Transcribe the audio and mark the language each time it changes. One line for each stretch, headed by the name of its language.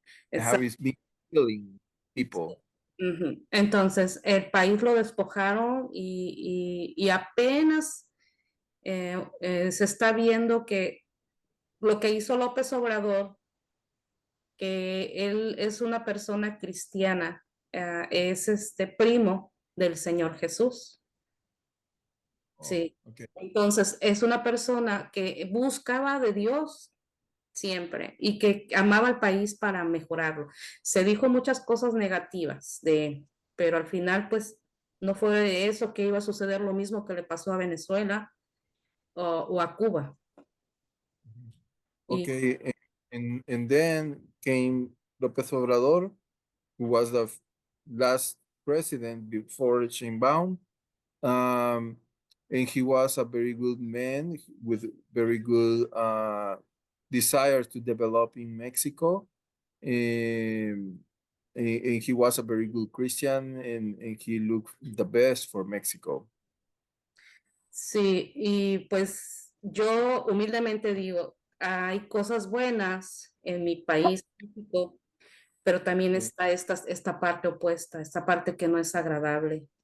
English: They have been killing people. Ujú.
Spanish: Entonces, el país lo despojaron y apenas se está viendo que lo que hizo López Obrador, que él es una persona cristiana, es primo del Señor Jesús. Oh, Sí.
English: okay.
Spanish: Entonces, es una persona que buscaba de Dios siempre y que amaba al país para mejorarlo. Se dijo muchas cosas negativas de él, pero al final, pues, no fue de eso que iba a suceder lo mismo que le pasó a Venezuela o a Cuba. Y
English: Okay. And then came López Obrador, who was the last president before Sheinbaum. And he was a very good man with very good desire to develop in Mexico. And he was a very good Christian, and he looked the best for Mexico.
Spanish: sí, y pues yo humildemente digo, hay cosas buenas en mi país, México, pero también
English: Yeah.
Spanish: está esta parte opuesta, esta parte que no es agradable.